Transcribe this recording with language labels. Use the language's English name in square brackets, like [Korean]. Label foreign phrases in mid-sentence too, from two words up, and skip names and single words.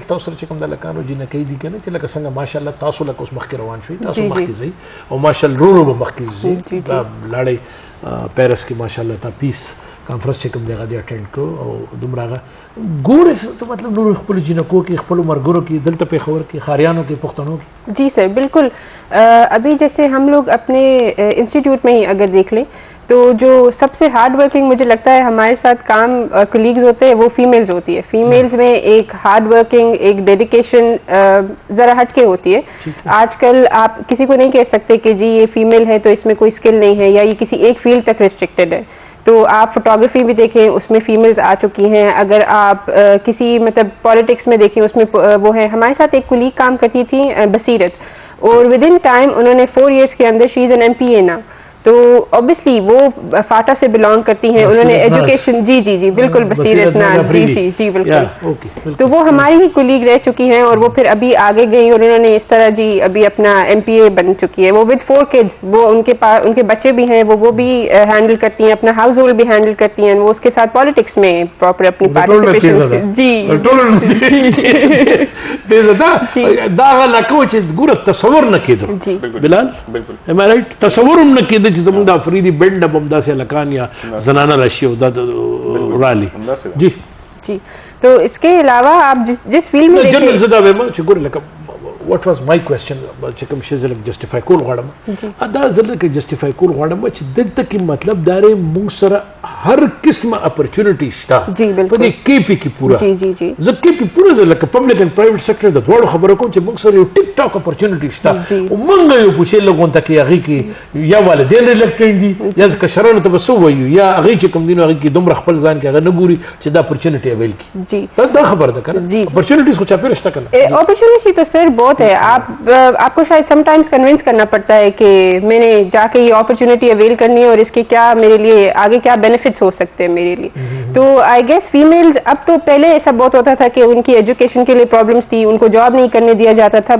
[Pashto] تاسو سره چې کوم د هلکانو جینکۍ دي که نه چې لکه څنګه ماشاءالله تاسو لکه اوس مخکې روان شوئ، تاسو مخکې ځئ او ماشاءالله ورو ورو به مخکې ځئ. دا لاړئ پیرس کې ماشاءالله تا [English] peace conference [Pashto] چې کوم دی هغه دې اټینډ کړو او دومره هغه ګورې ته مطلب نورو خپلو جینکو کې، خپلو ملګرو کې، دلته پېښور کې، خاریانو کې، پښتنو کې؟ جی سر بالکل. [Urdu] ابھی جیسے ہم لوگ اپنے انسٹیٹیوٹ میں ہی اگر دیکھ لیں تو جو سب سے [English] hard working [Urdu] مجھے لگتا ہے ہمارے ساتھ کام کولیگز ہوتے ہیں وہ فیمیلز ہوتی ہے. فیمیلز میں ایک [English] hard working, [Urdu] ایک ڈیڈیکیشن ذرا ہٹ کے ہوتی ہے. آج کل آپ کسی کو نہیں کہہ سکتے کہ جی یہ فیمیل ہے تو اس میں کوئی اسکل نہیں ہے یا یہ کسی ایک فیلڈ تک ریسٹرکٹیڈ ہے. تو آپ فوٹوگرافی بھی دیکھیں اس میں فیمیلز آ چکی ہیں. اگر آپ کسی مطلب پالیٹکس میں دیکھیں اس میں وہ ہیں. ہمارے ساتھ ایک کولیگ کام کرتی تھی بصیرت، اور [English] within time [Urdu] انہوں نے [English] 4 years [Urdu] کے اندر [English] she is an MPA [Urdu] نا. تو اوبیسلی وہ فاٹا سے بلانگ کرتی ہیں. انہوں نے ایجوکیشن جی جی جی بالکل بصیرت ناز جی جی جی بالکل. تو وہ ہماری ہی کولیگ رہ چکی ہیں اور وہ پھر ابھی آگے گئی اور انہوں نے اس طرح جی ابھی اپنا MPA بن چکی ہے. وہ [English] with 4 kids, [Urdu] وہ ان کے بچے بھی ہیں، وہ بھی ہینڈل کرتی ہیں، اپنا ہاؤس ہولڈ بھی ہینڈل کرتی ہیں. وہ اس کے ساتھ پالیٹکس میں پراپر اپنی پارٹیسپیشن جی [Pashto] دا لکه چې ګوره تصور نه کېدو. [English] ji Bilal am I right? [Pashto] تصور هم نه کېده چې زموږ د افریدي بینډ به همداسې هلکان یا زنانه راشي او دا رالي. جی جی. [Urdu] تو اس کے علاوہ آپ جس فیلڈ میں [Pashto] جنرل زه دا وایم چې ګوره لکه [English] what was my question [Pashto] چې کوم شی زه لږ جسټیفای کول غواړم، دا زه لکه جسټیفای کول غواړم چې دلته کې مطلب دا دی موږ سره هر قسمه اپرچونټي شته په دې KP کې پوره. زه KP پوره ده لکه [English] public and private sector [Pashto] د دواړو خبره کوم چې موږ سره یو ټیک ټاک اپرچونټي شته او موږ یو پوښې لږ غونته کې هغې کې یا والدین ریلیکټډ دي یا کشرانو ته به څه ووایو یا هغې چې کوم دي نو هغې کې دومره خپل ځان کې هغه نه ګوري چې دا اپرچونټي اویل کړي. دا خبره ده که نه؟ اپرچونټیز خو چاپېره شته که نه؟ [Urdu] اپرچونټي تو سر بہت ہے. آپ کو شاید [English] some times [Urdu] کنونس کرنا پڑتا ہے کہ میں نے جا کے یہ اپرچونٹی اویل کرنی ہے اور اس کے کیا میرے لیے آگے کیا بینیفٹس ہو سکتے ہیں میرے لیے. تو [English] I guess [Urdu] فیمیلز اب تو پہلے ایسا بہت ہوتا تھا کہ ان کی ایجوکیشن کے لیے پرابلمس تھی، ان کو جاب نہیں کرنے دیا جاتا تھا.